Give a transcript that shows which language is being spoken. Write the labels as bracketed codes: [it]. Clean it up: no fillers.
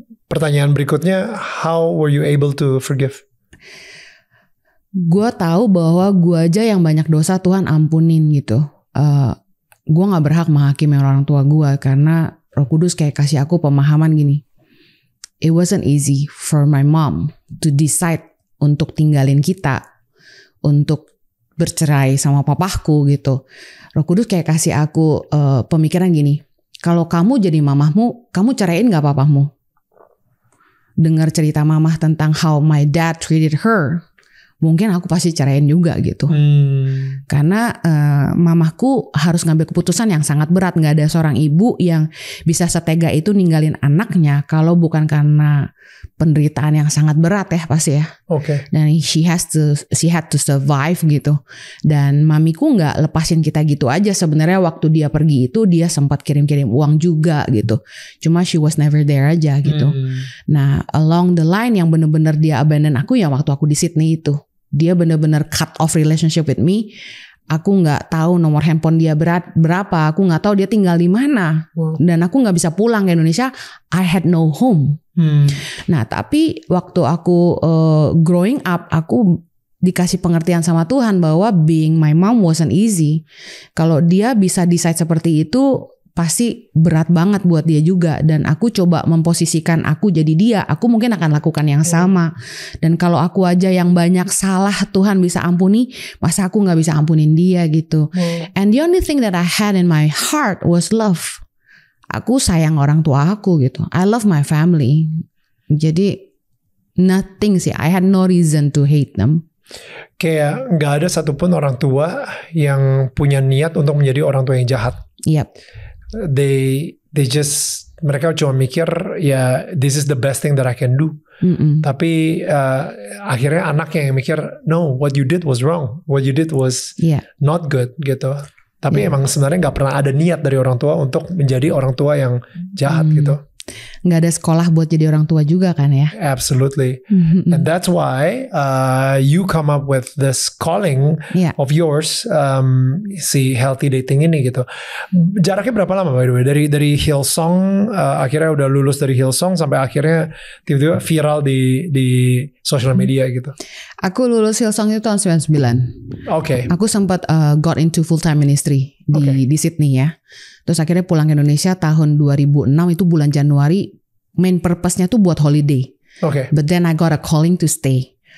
[id] Pertanyaan berikutnya, [en] how were you able to forgive? [id] Gue tahu bahwa gue aja yang banyak dosa Tuhan ampunin gitu. Gue gak berhak menghakimi orang tua gue karena Roh Kudus kayak kasih aku pemahaman gini. [en] It wasn't easy for my mom to decide [id] untuk tinggalin kita, untuk bercerai sama papahku gitu. Roh Kudus kayak kasih aku pemikiran gini, kalau kamu jadi mamahmu, kamu ceraiin gak papahmu? Dengar cerita mamah tentang [en] how my dad treated her, [id] mungkin aku pasti ceraiin juga gitu. Karena mamahku harus ngambil keputusan yang sangat berat. Gak ada seorang ibu yang bisa setega itu ninggalin anaknya kalau bukan karena penderitaan yang sangat berat ya pasti ya. Dan [en] she had to survive [id] gitu. Dan mamiku nggak lepasin kita gitu aja. Sebenarnya waktu dia pergi itu dia sempat kirim-kirim uang juga gitu. Cuma [en] she was never there [id] aja gitu. Nah, [en] along the line [id] yang bener-bener dia abandon aku ya waktu aku di Sydney itu. Dia bener-bener [en] cut off relationship with me. [id] Aku nggak tahu nomor handphone dia berapa. Aku nggak tahu dia tinggal di mana. Dan aku nggak bisa pulang ke Indonesia. [en] I had no home. [id] Nah, tapi waktu aku [en] growing up, [id] aku dikasih pengertian sama Tuhan bahwa [en] being my mom wasn't easy. [id] Kalau dia bisa decide seperti itu, pasti berat banget buat dia juga. Dan aku coba memposisikan aku jadi dia, aku mungkin akan lakukan yang sama. Dan kalau aku aja yang banyak salah Tuhan bisa ampuni, masa aku gak bisa ampunin dia gitu. [en] And the only thing that I had in my heart was love. [id] Aku sayang orang tua aku gitu. [en] I love my family. Jadi nothing sih, I had no reason to hate them. [id] Kayak gak ada satupun orang tua yang punya niat untuk menjadi orang tua yang jahat. [en] Yep. They just, [id] mereka cuma mikir ya [en] this is the best thing that I can do. [id] Tapi akhirnya anaknya yang mikir [en] no, what you did was wrong, what you did was not good gitu. [id] Tapi emang sebenarnya nggak pernah ada niat dari orang tua untuk menjadi orang tua yang jahat gitu. Nggak ada sekolah buat jadi orang tua juga kan ya? [en] Absolutely. And that's why you come up with this calling of yours, si healthy dating ini gitu. [id] Jaraknya berapa lama [en] by the way? [id] Dari Hillsong, akhirnya udah lulus dari Hillsong sampai akhirnya tiba-tiba viral di social media gitu. Aku lulus Hillsong itu tahun 99. Aku sempat [en] got into full time ministry [id] di Sydney ya. Terus akhirnya pulang ke Indonesia tahun 2006 itu bulan Januari. Main purpose-nya tuh buat holiday. [en] But then I got a calling to stay.